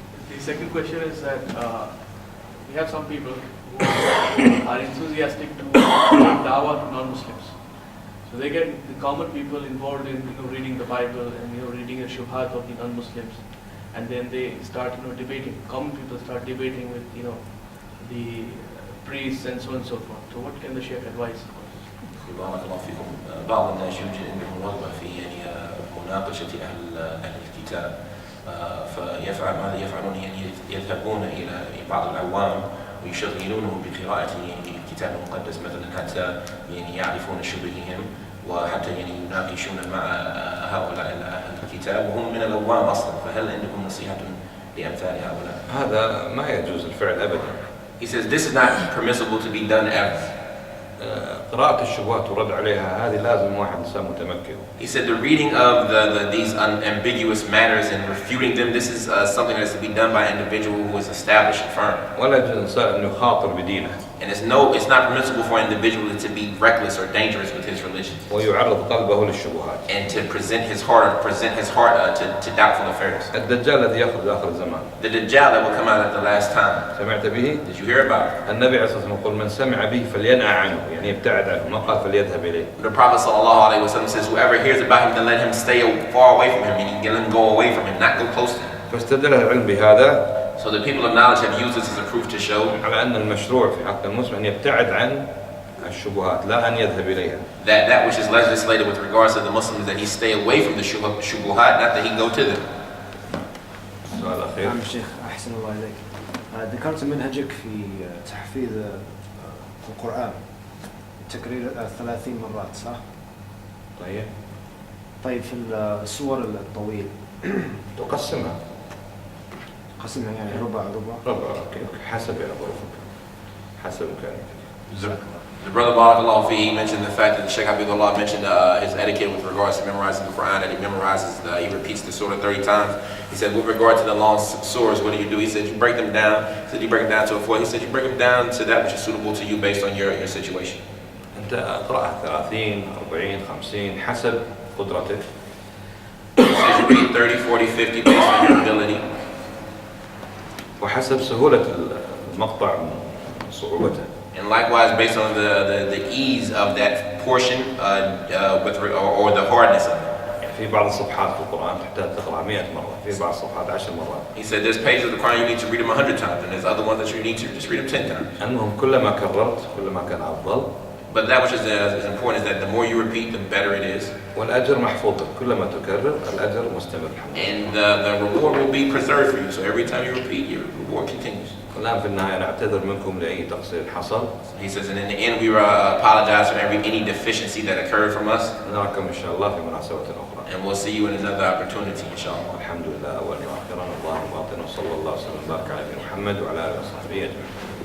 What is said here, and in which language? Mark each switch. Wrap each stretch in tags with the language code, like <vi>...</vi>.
<en>The second question is that we have some people who are enthusiastic to dawah to non-Muslims. So they get the common people involved in reading the Bible and reading the shubhat of the non-Muslims, and then they start debating. Common people start debating with the priests and so on and so forth. So what can the Sheikh advise?</en> <ar>بارك الله فيكم. بعض الناس يوجد عندهم رغبة في مناقشة أهل الكتاب. فيفعل ماذا يفعلون يعني يذهبون إلى بعض العوام ويشغلونهم بقراءة الكتاب المقدس مثلا حتى يعني يعرفون شبههم وحتى يعني يناقشون مع هؤلاء الكتاب وهم من العوام أصلا. فهل عندكم نصيحة لأمثال هؤلاء؟ هذا ما يجوز الفعل أبدا.</ar> <en>He says this is not permissible to be done ever.</en> <ar>قراءة الشبهات والرد عليها هذه لازم واحد إنسان متمكن.</ar> <en>He said the reading of these unambiguous matters and refuting them, this is something that is to be done by an individual who is established and firm.</en> <ar>ولا يجوز الإنسان أن يخاطر بدينه.</ar> <en>And it's not permissible for an individual to be reckless or dangerous with his religion.</en> <ar>ويعرض قلبه للشبهات.</ar> <en>And to present his heart to doubtful affairs.</en> <ar>الدجال الذي يخرج آخر الزمان.</ar> <en>The Dajjal that will come out at the last time.</en> <ar>سمعت به؟</ar> <en>Did you hear about it?</en> <ar>النبي عليه الصلاة والسلام يقول من سمع به فلينأ عنه يعني يبتعد عنه ما قال فليذهب إليه.</ar> <en>The Prophet ﷺ says whoever hears about him then let him stay far away from him, meaning let him go away from him, not go close to him.</en> <ar>فاستدل العلم بهذا.</ar> <en>So the people of knowledge have used this as a proof to show</en> <ar>على أن المشروع في حق المسلم أن يبتعد عن الشبهات لا أن يذهب إليها.</ar> <en>that which is legislated with regards to the Muslims that he stay away from the shubuhat, not that he go to them.</en> <ar>السؤال الأخير. نعم شيخ أحسن الله إليك. ذكرت منهجك في تحفيظ القرآن تكرير 30 مرات صح؟ طيب في السور الطويل تقسمها يعني ربع حسب يعني ظروفك حسب إمكانياتك.</ar> <en>The brother Barakallahu Fi, he mentioned the fact that the Sheikh Habibullah mentioned his etiquette with regards to memorizing the Quran, that he memorizes, he repeats the surah 30 times. He said, with regard to the long surahs, what do? He said, you break them down. He said, you break them down to a four. He said, you break them down to that which is suitable to you based on your situation.</en> <ar>أنت اقرأها 30 40 50 حسب قدرتك.</ar> <en>He says, you read 30, 40, 50 based on your ability.</en> <ar>وحسب سهولة المقطع صعوبته.</ar> <en>And likewise, based on the ease of that portion or the hardness of it.</en> <ar>في بعض الصفحات في القرآن تحتاج تقرأ 100 مرة، في بعض الصفحات 10 مرات.</ar> <en>He said there's pages of the Quran you need to read them 100 times, and there's other ones that you need to just read them 10 times.</en> <ar>المهم كلما كررت كلما كان أفضل.</ar> <en>But that which is important is that the more you repeat, the better it is.</en> <ar>والأجر محفوظ كلما تكرر الأجر مستمر.</ar> <en>And the reward will be preserved for you. So every time you repeat, your reward continues.</en> <ar>الآن في النهاية نعتذر منكم لأي تقصير حصل.</ar> <en>He says, and in the end, we apologize for any deficiency that occurred from us.</en> <ar>نراكم إن شاء الله في مناسبة أخرى.</ar> <en>And we'll see you in another opportunity, inshallah.</en> <ar>الحمد لله أولا وآخرا الله باطنا وصلى الله وسلم وبارك على محمد وعلى آله وصحبه أجمعين.</ar>